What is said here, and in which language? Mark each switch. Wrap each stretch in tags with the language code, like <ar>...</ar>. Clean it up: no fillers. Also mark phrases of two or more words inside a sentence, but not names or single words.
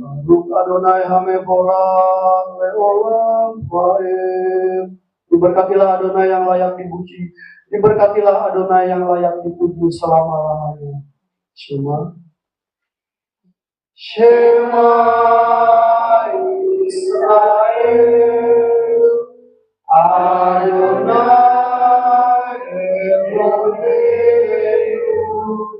<he>ברוך אדוני המבורך, לעולם ועד.</he> <id>Diberkatilah Adonai yang layak dipuji. Diberkatilah Adonai yang layak dipuji selama-lamanya.</id> <he>שמע. שמע ישראל. אדוני אלוהים.</he>